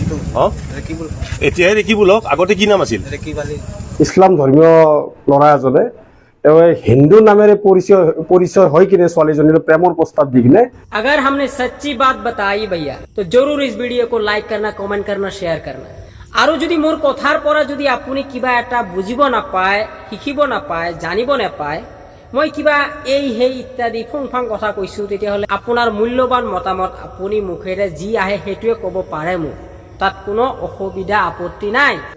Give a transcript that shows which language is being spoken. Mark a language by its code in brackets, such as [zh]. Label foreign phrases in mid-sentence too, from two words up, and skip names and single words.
[as] এতিয়াহে ৰেকি বুলক, আগতে কি নাম আছিল? ইছলাম ধৰ্মীয় ল'ৰা এজনে তেওঁ হিন্দু নামেৰে পৰিচয় হৈ কিনে ছোৱালীজনীৰ প্ৰেমৰ প্ৰস্তাৱ দি কিনে। [hi] अगर हमने सच्ची बात बताई भैया तो जरूर इस वीडियो को लाइक करना, कमेंट करना, शेयर करना। [as] আৰু যদি মোৰ কথাৰ পৰা যদি আপুনি কিবা এটা বুজিব নাপায়, শিকিব নাপায়, জানিব নাপায়, মই কিবা এই সেই ইত্যাদি ফুংফাং কথা কৈছো, তেতিয়াহ'লে আপোনাৰ মূল্যৱান মতামত আপুনি মুখেৰে যি আহে সেইটোৱে ক'ব পাৰে মোক, তাত কোনো অসুবিধা আপত্তি নাই।